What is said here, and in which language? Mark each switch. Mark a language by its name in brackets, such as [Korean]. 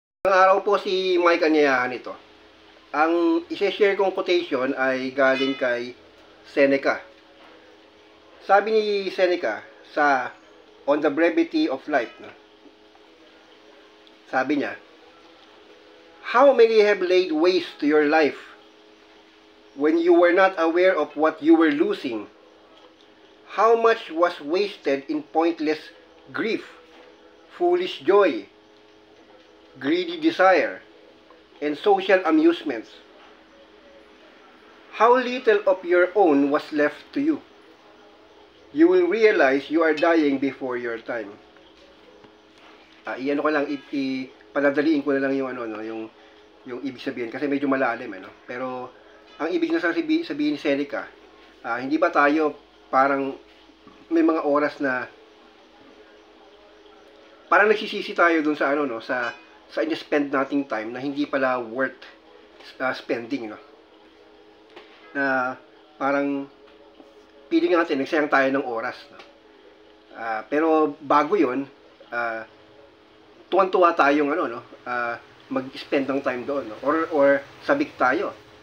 [Filipino] Ang araw po si Mike Anyayahan ito. Ang isi-share kong quotation ay galing kay Seneca. Sabi ni Seneca sa [English] On the Brevity of Life, [Filipino] sabi niya, [English] "How many have laid waste to your life when you were not aware of what you were losing? How much was wasted in pointless grief, foolish joy, greedy desire, and social amusements? How little of your own was left to you? You will realize you are dying before your time." [Filipino] Iyan ko lang, paladaliin ko na lang yung yung ibig sabihin kasi medyo malalim Pero ang ibig na sabihin ni Seneca, hindi ba tayo parang may mga oras na parang nagsisisi tayo dun sa sa in-spend nating time na hindi pala [English] worth spending, [Filipino] na parang feeling natin nagsayang tayo ng oras, pero bago yun, tuwan-tuwa tayong mag-spend ng time doon, or sabik tayo.